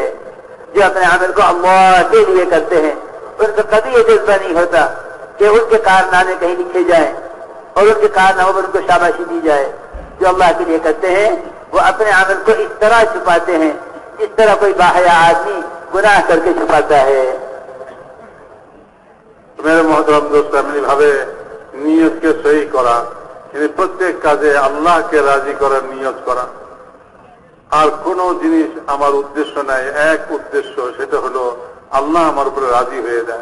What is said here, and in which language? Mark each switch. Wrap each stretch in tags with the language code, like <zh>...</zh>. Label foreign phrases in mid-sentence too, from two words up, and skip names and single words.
<ur>جو اپنے عمل کو اللہ کے لیے کرتے ہیں ان کا کبھی یہ جذبہ نہیں ہوتا کہ ان کے کارنامے کہیں لکھے جائیں اور ان کے کارناموں پر ان کو شاباشی دی جائے. جو اللہ کے لیے کرتے ہیں وہ اپنے عمل کو اس طرح چھپاتے ہیں جس طرح کوئی باحیا آدمی گناہ کر کے چھپاتا ہے. میرے محترم دوست,</ur> <bn>এমনি ভাবে নিয়তকে সহি করা, প্রত্যেক কাজে আল্লাহকে রাজি করার নিয়ত করা। আর কোন জিনিস আমার উদ্দেশ্য নাই, এক উদ্দেশ্য, সেটা হলো আল্লাহ আমার উপরে রাজি হয়ে যায়।</bn>